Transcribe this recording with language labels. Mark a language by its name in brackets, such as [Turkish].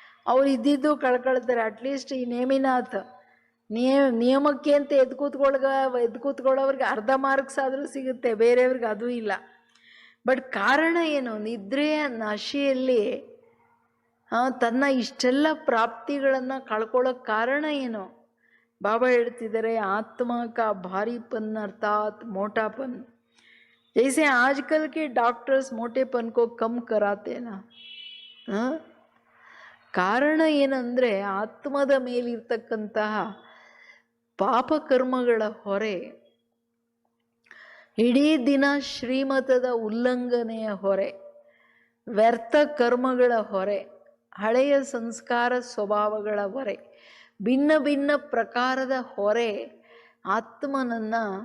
[Kannada] ಅವ್ರು ಇದ್ದಿದ್ದು ಕಳ್ಕೊಳ್ತಾರೆ. ಅಟ್ಲೀಸ್ಟ್ ಈ ನೇಮಿನಾಥ್ ನಿಯಮಕ್ಕೆ ಅಂತ ಎದ್ದು ಕೂತ್ಕೊಳ್ಳೋವ್ರಿಗೆ ಅರ್ಧ ಮಾರ್ಕ್ಸ್ ಆದರೂ ಸಿಗುತ್ತೆ, ಬೇರೆಯವ್ರಿಗೆ ಅದೂ ಇಲ್ಲ. ಬಟ್ ಕಾರಣ ಏನು? ನಿದ್ರೆಯ ನಶೆಯಲ್ಲಿ ತನ್ನ ಇಷ್ಟೆಲ್ಲ ಪ್ರಾಪ್ತಿಗಳನ್ನು ಕಳ್ಕೊಳ್ಳೋಕೆ ಕಾರಣ ಏನು? ಬಾಬಾ ಹೇಳ್ತಿದ್ದಾರೆ [Hindi] ಆತ್ಮ ಕಾ ಭಾರೀಪನ್ ಅರ್ಥಾತ್ ಮೋಟಾಪನ್. जैसे आजकल के डॉक्टर्स मोटेपन को कम कराते ना. [Kannada] ಕಾರಣ ಏನಂದರೆ ಆತ್ಮದ ಮೇಲಿರ್ತಕ್ಕಂತಹ ಪಾಪಕರ್ಮಗಳ ಹೊರೆ, ಇಡೀ ದಿನ ಶ್ರೀಮತದ ಉಲ್ಲಂಘನೆಯ ಹೊರೆ, ವ್ಯರ್ಥ ಕರ್ಮಗಳ ಹೊರೆ, ಹಳೆಯ ಸಂಸ್ಕಾರ ಸ್ವಭಾವಗಳ ಹೊರೆ, ಭಿನ್ನ ಭಿನ್ನ ಪ್ರಕಾರದ ಹೊರೆ ಆತ್ಮನನ್ನು